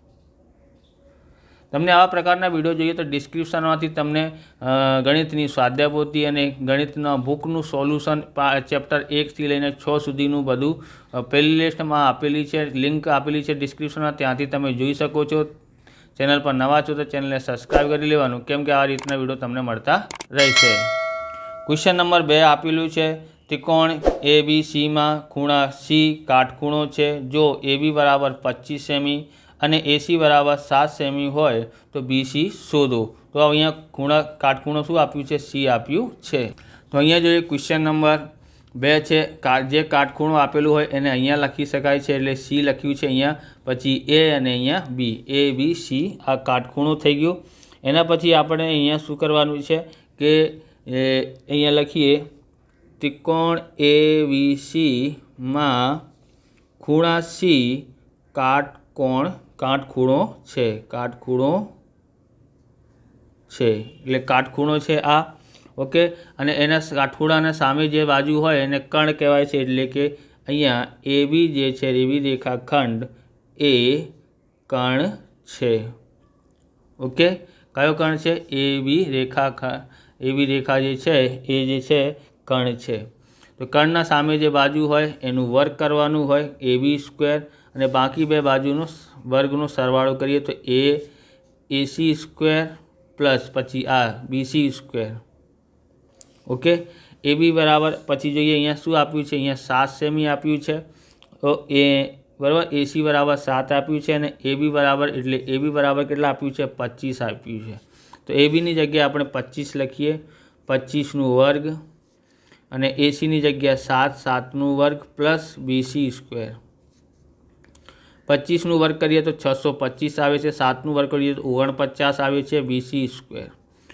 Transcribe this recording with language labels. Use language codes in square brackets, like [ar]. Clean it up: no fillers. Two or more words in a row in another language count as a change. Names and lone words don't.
[gu] તમને આવા પ્રકારના વિડિયો જોઈએ તો ડિસ્ક્રિપ્શનમાંથી તમને ગણિતની સ્વાધ્યાયપોથી અને ગણિતના બુકનું સોલ્યુશન ચેપ્ટર 1 થી લઈને 6 સુધીનું બધું પ્લેલિસ્ટમાં આપેલી છે। લિંક આપેલી છે ડિસ્ક્રિપ્શનમાં, ત્યાંથી તમે જોઈ શકો છો। ચેનલ પર નવા છો તો ચેનલને સબ્સ્ક્રાઇબ કરી લેવાનું, કેમ કે આ રીતના વિડિયો તમને મળતા રહેશે। [en] question number 2 [gu] આપેલું છે ત્રિકોણ ABC મેં ખૂણા C કાટખૂણો છે। જો AB બરાબર 25 સેમી અને AC બરાબર 7 સેમી હોય તો BC શોધો। તો અહીંયા ખૂણા કાટખૂણો શું આપ્યું છે? C આપ્યું છે। તો અહીંયા જો [en] question number 2 [gu] છે, જે કાટખૂણો આપેલું હોય એને અહીંયા લખી શકાય છે, એટલે C લખ્યું છે અહીંયા। પછી A અને અહીંયા B, ABC આ કાટખૂણો થઈ ગયો। એના પછી આપણે અહીંયા શું કરવાનું છે કે અહીંયા લખીએ ત્રિકોણ ABC મેં ખૂણા C કાટખૂણો છે। કાટખૂણો છે એટલે કાટખૂણો છે આ। ઓકે, અને એના કાટખૂણાને સામે જે બાજૂ હોય એને કર્ણ કહેવાય છે। એટલે કે અહીંયા AB જે છે AB રેખાખંડ એ કર્ણ છે। ઓકે, કયો કર્ણ છે? AB રેખાખંડ, AB રેખા જે છે એ જે છે કર્ણ છે। તો કર્ણના સામે જે બાજૂ હોય એનું વર્ગ કરવાનું હોય AB સ્ક્વેર, અને બાકી બે બાજુનો વર્ગનો સરવાળો કરીએ તો AC [en] square plus [gu] પછી આ BC સ્ક્વેર। ઓકે, AB બરાબર પછી જોઈએ અહીંયા શું આપ્યું છે? અહીંયા 7 સેમી આપ્યું છે। તો એ બરાબર AC બરાબર 7 આપ્યું છે અને AB બરાબર એટલે AB બરાબર કેટલા આપ્યું છે? 25 આપ્યું છે। તો AB ની જગ્યાએ આપણે 25 લખીએ। 25 નું વર્ગ અને AC ની જગ્યાએ 7, 7 નું વર્ગ પ્લસ BC સ્ક્વેર। 25 નું વર્ગ કરીએ તો 625 આવે છે। 7 નું વર્ગ કરીએ તો 49 આવે છે BC સ્ક્વેર।